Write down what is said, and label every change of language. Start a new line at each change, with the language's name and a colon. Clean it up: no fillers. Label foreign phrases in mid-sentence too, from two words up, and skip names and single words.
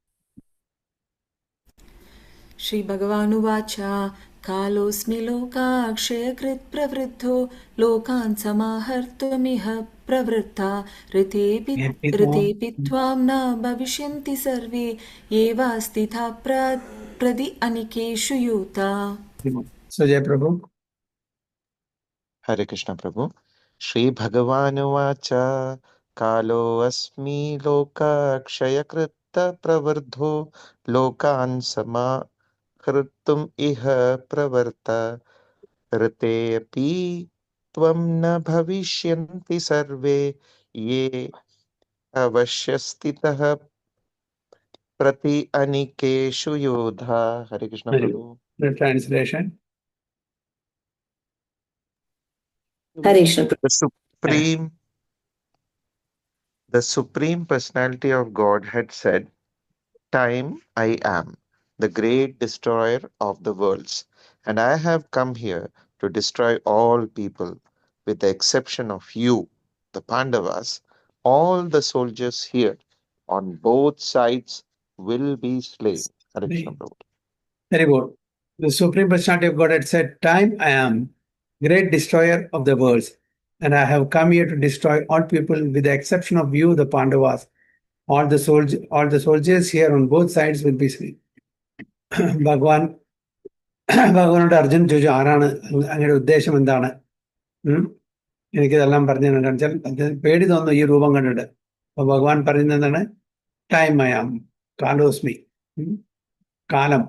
Sanskrit: ശ്രീ ഭഗവാനുവാച കാലോസ്മി ലോകാക്ഷയകൃത് പ്രവൃദ്ധോ ലോകാൻ സമാഹർത്തുമിഹ പ്രവൃത്താ ഋതേപി ത്വാം ന ഭവിഷ്യന്തി സർവേ ഏവ സ്ഥിതാ പ്രതി അനികേഷു യോദ്ധാ.
Malayalam: സുജയ പ്രഭു.
Sanskrit: हरे कृष्ण प्रभु. श्री भगवानुवाच कालोऽस्मि लोकक्षयकृत् प्रवृद्धो लोकान् समाहर्तुम् इह प्रवृत्तः ऋतेऽपि त्वां न भविष्यन्ति सर्वे ये अवस्थिताः प्रति अनीकेषु योधाः. हरे कृष्ण प्रभु.
English: The translation.
Sanskrit: ഹരേ കൃഷ്ണ.
English: The Supreme Personality of Godhead said, "Time I am, the great destroyer of the worlds, and I have come here to destroy all people, with the exception of you, the Pandavas. All the soldiers here on both sides will be slain."
Sanskrit: हरे कृष्ण प्रभु.
English: Very good. The Supreme Personality of Godhead said, time I am, great destroyer of the worlds, and I have come here to destroy all people with the exception of you, the Pandavas. All the soldiers here on both sides will be slain.
Malayalam: ഭഗവാനോട് അർജുൻ ചോദിച്ചു, ആരാണ് അങ്ങയുടെ ഉദ്ദേശം, എന്താണ്? എനിക്കിതെല്ലാം പറഞ്ഞു വെച്ചാൽ പേടി തോന്നുന്നു ഈ രൂപം കണ്ടിട്ട്. അപ്പൊ ഭഗവാൻ പറയുന്നത് എന്താണ്?
English: time I am,
Malayalam: കാലോസ്മി, കാലം.